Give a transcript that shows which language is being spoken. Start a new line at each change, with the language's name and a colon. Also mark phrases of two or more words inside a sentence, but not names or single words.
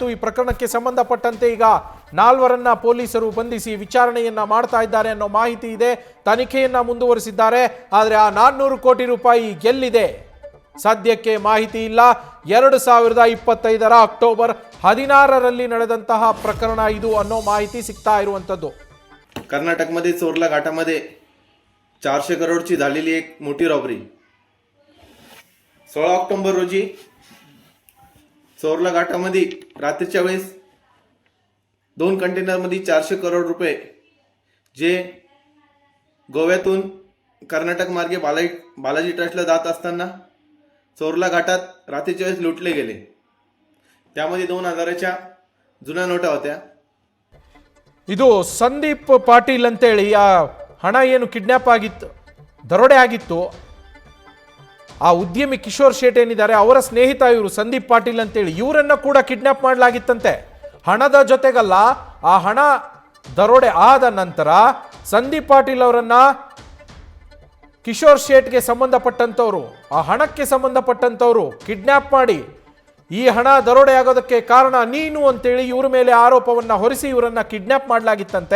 Kannada: ಈ ಪ್ರಕರಣಕ್ಕೆ ಸಂಬಂಧಪಟ್ಟಂತೆ ಈಗ 4ರನ್ನ ಪೊಲೀಸರು ಬಂಧಿಸಿ ವಿಚಾರಣೆಯನ್ನ ಮಾಡ್ತಾ ಇದ್ದಾರೆ ಅನ್ನೋ ಮಾಹಿತಿ ಇದೆ. ತನಿಖೆಯನ್ನ ಮುಂದುವರಿಸಿದ್ದಾರೆ. ಆದರೆ ಆ 400 ಕೋಟಿ ರೂಪಾಯಿ ಗೆಲ್ಲಿದೆ ಸದ್ಯಕ್ಕೆ ಮಾಹಿತಿ ಇಲ್ಲ. 2025ರ ಅಕ್ಟೋಬರ್ 16ರಲ್ಲಿ ನಡೆದಂತಹ ಪ್ರಕರಣ ಇದು ಅನ್ನೋ ಮಾಹಿತಿ ಸಿಗ್ತಾ ಇರುವಂತದ್ದು.
Marathi: कर्नाटकमध्ये चोरला घाटामध्ये 400 करोडची झालेली एक मोठी रॉबरी. 16 ऑक्टोबर रोजी चोरला घाटामध्ये रात्रीच्या वेळेस 2 कंटेनरमध्ये 400 करोड रुपये जे गोव्यातून कर्नाटक मार्गे बालाजी ट्रस्टला जात असताना चोरला घाटात रात्रीच्या वेळेस लुटले गेले. त्यामध्ये 2000च्या जुन्या नोटा होत्या.
Kannada: ಇದು ಸಂದೀಪ್ ಪಾಟೀಲ್ ಅಂತೇಳಿ ಆ ಹಣ ಏನು ಕಿಡ್ನಾಪ್ ಆಗಿತ್ತು, ದರೋಡೆ ಆಗಿತ್ತು, ಆ ಉದ್ಯಮಿ ಕಿಶೋರ್ ಶೇಟ್ ಏನಿದ್ದಾರೆ ಅವರ ಸ್ನೇಹಿತ ಇವರು ಸಂದೀಪ್ ಪಾಟೀಲ್ ಅಂತೇಳಿ, ಇವರನ್ನ ಕೂಡ ಕಿಡ್ನಾಪ್ ಮಾಡಲಾಗಿತ್ತಂತೆ. ಹಣದ ಜೊತೆಗಲ್ಲ, ಆ ಹಣ ದರೋಡೆ ಆದ ನಂತರ ಸಂದೀಪ್ ಪಾಟೀಲ್ ಅವರನ್ನ ಕಿಶೋರ್ ಶೇಟ್ಗೆ ಸಂಬಂಧಪಟ್ಟಂತವರು, ಆ ಹಣಕ್ಕೆ ಸಂಬಂಧಪಟ್ಟಂತವರು ಕಿಡ್ನಾಪ್ ಮಾಡಿ ಈ ಹಣ ದರೋಡೆ ಆಗೋದಕ್ಕೆ ಕಾರಣ ನೀನು ಅಂತೇಳಿ ಇವರ ಮೇಲೆ ಆರೋಪವನ್ನ ಹೊರಿಸಿ ಇವರನ್ನ ಕಿಡ್ನಾಪ್ ಮಾಡಲಾಗಿತ್ತಂತೆ.